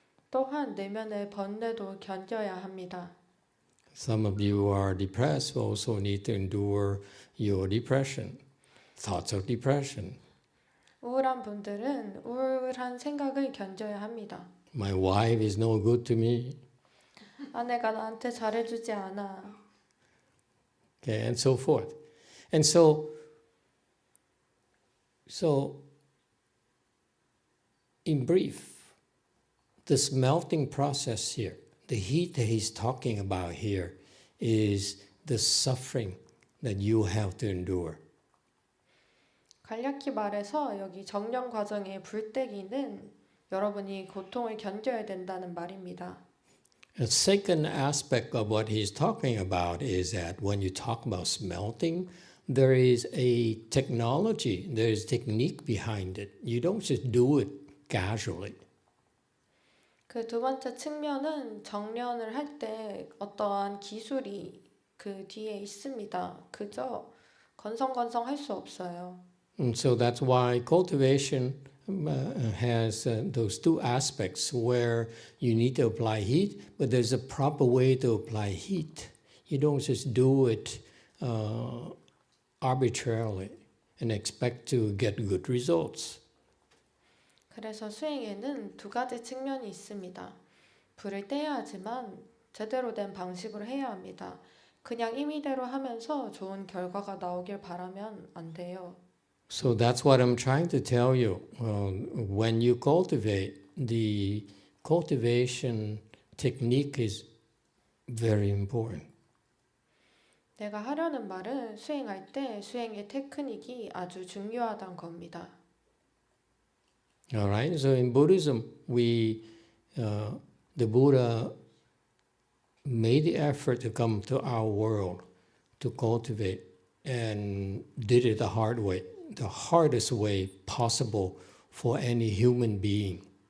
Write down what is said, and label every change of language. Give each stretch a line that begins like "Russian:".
Korean: 또한 내면의 번뇌도 견뎌야 합니다.
English: Some of you who are depressed also need to endure your depression, thoughts of depression.
Korean: 우울한 분들은 우울한 생각을 견뎌야 합니다.
English: My wife is no good to me.
Korean: 아내가 나한테 잘해주지 않아.
English: Okay, and so forth. And so in brief, this melting process here, the heat that he's talking about here is the suffering that you have to endure.
Korean: 간략히 말해서 여기 정령 과정의 불때기는 여러분이 고통을 견뎌야 된다는 말입니다.
English: The second aspect of what he's talking about is that when you talk about smelting, there is a technology, there is technique behind it. You don't just do it casually.
Korean: 그 두 번째 측면은 정련을 할 때 어떠한 기술이 그 뒤에 있습니다. 그저 건성건성 할 수 없어요.
English: And so that's why cultivation has those two aspects where you need to apply heat, but there's a proper way to apply heat. You don't just do it arbitrarily and expect to get good results.
Korean: 그래서 수행에는 두 가지 측면이 있습니다. 불을 떼야 하지만 제대로 된 방식으로 해야 합니다. 그냥 임의대로 하면서 좋은 결과가 나오길 바라면 안 돼요.
English: So that's what I'm trying to tell you. When you cultivate, the cultivation technique is very important.
Korean: 내가 하려는 말은 수행할 때 수행의 테크닉이 아주 중요하다는 겁니다.
English: All right. So in Buddhism, the Buddha made the effort to come to our world to cultivate and did it the hard way, the hardest way possible for any human being.